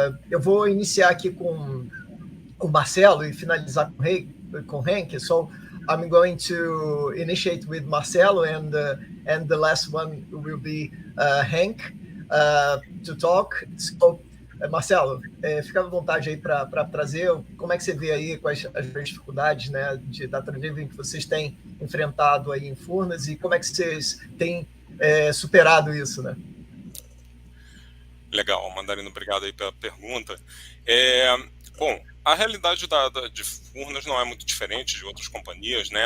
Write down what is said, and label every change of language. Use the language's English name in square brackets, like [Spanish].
[Portuguese] Eu vou iniciar aqui com o Marcelo e finalizar com Henk. [English] So I'm going to initiate with Marcelo, and the last one will be Henk to talk. [Portuguese] So, Marcelo, fica à vontade aí para trazer como é que você vê aí quais as dificuldades, né, de data-driven que vocês têm enfrentado aí em Furnas e como é que vocês têm superado isso, né? Legal, Mandarino, obrigado aí pela pergunta. Bom, a realidade de Furnas não é muito diferente de outras companhias, né?